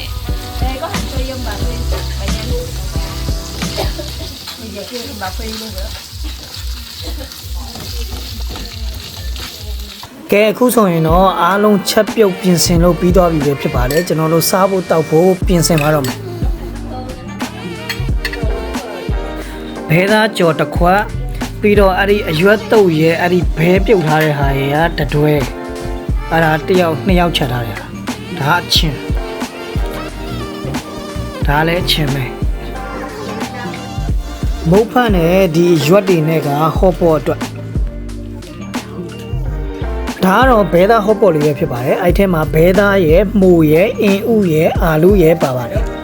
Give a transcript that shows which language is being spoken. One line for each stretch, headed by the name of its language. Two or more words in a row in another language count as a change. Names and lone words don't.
Vietnamese: Ê, có hành phi không bà Phi? Bà nhanh luôn. Bây giờ kêu bà Phi luôn rồi đó.
Burmese: ကဲအခုဆိုရင်တော့အားလုံးချက်ပြုတ်ပြင်ဆင်လို့ပြီးသွားပြီပဲဖြစ်ပါတယ်ကျွန်တော်တို့စားဖို့တောက်ဖို့ပြင်ဆင်ပါတော့မယ် ဘဲသားကြော်တစ်ခွက်ပြီးတော့အဲ့ဒီအရွက်တုပ်ရဲ့အဲ့ဒီဘဲပြုတ်ထားတဲ့ဟာရဲ့တတွဲအဲ့ဒါတစ်ယောက်နှစ်ယောက်ချက်ထားတယ်ဒါအချင်းဒါလည်းအချင်းပဲမုတ်ဖတ်နဲ့ဒီရွက်တွေနဲ့ကဟော့ပေါ်အတွက်ဒါကတော့ဘဲသားဟော့ပေါ်လေးပဲဖြစ်ပါတယ်အဲ့ထဲမှာဘဲသားရဲ့မှုရဲ့အင်ဥရဲ့အာလူရဲ့ပါပါတယ်